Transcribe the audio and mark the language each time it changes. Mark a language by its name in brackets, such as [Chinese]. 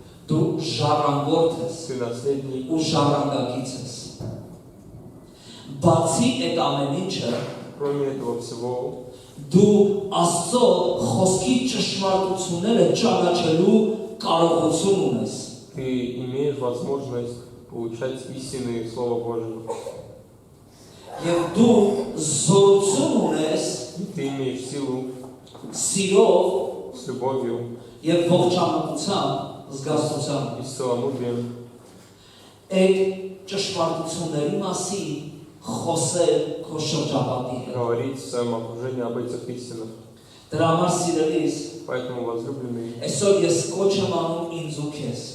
[Armenian] Դու ժառանգորդ ես։ [Russian] ты наследник. [Armenian] Ու ժառանգակից ես։ Բացի այդ ամեն ինչը, [Russian] Кроме этого всего, [Armenian] դու Աստծո խոսքի ճշմարտությունները ճանաչելու կարողություն ունես։ [Russian] ты имеешь возможность получать истинные Слова Божьего. [Armenian] Եվ դու զորություն ունես [Russian] Ты имеешь силу [Armenian] սիրով [Russian] с любовью [Armenian] եւ ողջամտությամբ զգացությամբ [Russian] и с целомудрием [Armenian] այդ ճշմարտությունների մասին խոսել քո շրջապատի հետ։ [Russian] говорить в своем окружении об этих истинах. [Armenian] Դրա համար սիրելիս, [Russian] Поэтому, возлюбленные, [Armenian] այսօր ես կոչ եմ անում ինձ ու քեզ,